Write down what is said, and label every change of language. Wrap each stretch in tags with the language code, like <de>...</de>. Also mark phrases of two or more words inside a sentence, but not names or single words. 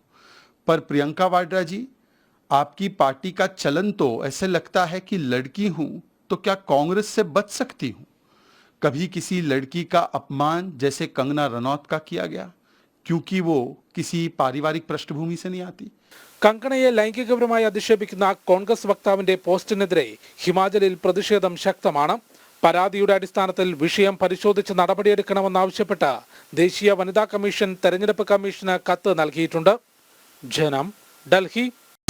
<hi>पर प्रियंका वाड्रा जी, आपकी पार्टी का चलन तो ऐसे लगता है कि लड़की हूं तो क्या कांग्रेस से बच सकती हूं. कभी किसी लड़की का अपमान जैसे कंगना रनौत का किया गया, क्योंकि वो किसी पारिवारिक पृष्ठभूमि से नहीं आती.</hi> <ml>കങ്കണയെ ലൈംഗികപരമായി അധിക്ഷേപിക്കുന്ന കോൺഗ്രസ് വക്താവിന്റെ പോസ്റ്റിനെതിരെ ഹിമാചലിൽ പ്രതിഷേധം ശക്തമാണ്. പരാതിയുടെ അടിസ്ഥാനത്തിൽ വിഷയം പരിശോധിച്ച് നടപടിയെടുക്കണമെന്നാവശ്യപ്പെട്ട് ദേശീയ വനിതാ കമ്മീഷൻ തെരഞ്ഞെടുപ്പ് കമ്മീഷന് കത്ത് നൽകിയിട്ടുണ്ട്. ജനം, ഡൽഹി.</ml>